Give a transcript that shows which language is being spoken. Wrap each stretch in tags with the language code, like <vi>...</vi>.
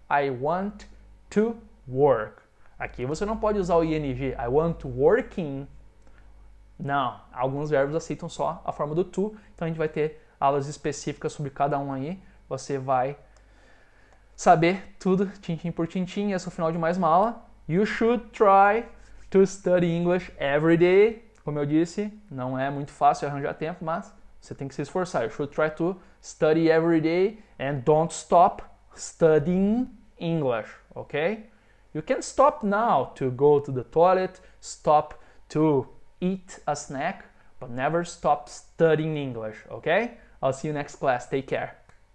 <en>I want to work.</en> <pt>Aqui você não pode usar o ing.</pt> <en>I want to working.</en> <pt>Não, alguns verbos aceitam só a forma do to. Então a gente vai ter aulas específicas sobre cada um aí. Você vai saber tudo, tintim por tintim. Esse é o final de mais uma aula.</pt> <en>You should try to study English every day.</en> <pt>Como eu disse, não é muito fácil arranjar tempo, mas você tem que se esforçar.</pt> <en>You should try to study every day and don't stop studying English, okay? You can stop now to go to the toilet, stop to eat a snack, but never stop studying English, okay? I'll see you next class. Take care.</en>